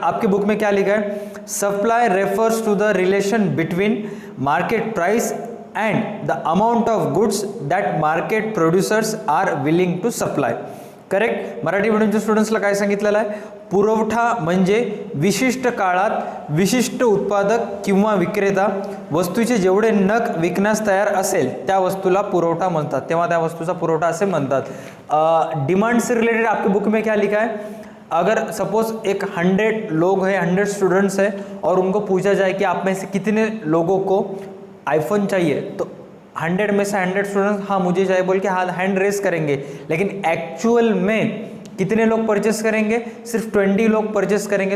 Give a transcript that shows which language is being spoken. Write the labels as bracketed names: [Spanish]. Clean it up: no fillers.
[Hindi] आपके बुक में क्या लिखा है, [English] Supply refers to the relation between market price and the amount of goods that market producers are willing to supply. [Marathi] Correct, Marathi मीडियमच्या स्टुडंट्सला काय सांगितलेलं आहे, पुरवठा म्हणजे विशिष्ट काळात विशिष्ट उत्पादक किंवा विक्रेता वस्तूचे जेवढे नग विकण्यास तयार असेल त्या वस्तूला पुरवठा म्हणतात, तेव्हा त्या वस्तूचा पुरवठा असे म्हणतात। [Hindi] डिमांड से रिलेटेड आपके बुक में क्या लिखा है, अगर सपोज एक 100 लोग हैं, 100 स्टूडेंट्स हैं और उनको पूछा जाए कि आप में से कितने लोगों को आईफोन चाहिए, तो 100 में से 100 स्टूडेंट्स हाँ मुझे चाहिए बोल के हाथ हैंड रेस करेंगे। लेकिन एक्चुअल में कितने लोग परचेस करेंगे, सिर्फ 20 लोग परचेस करेंगे।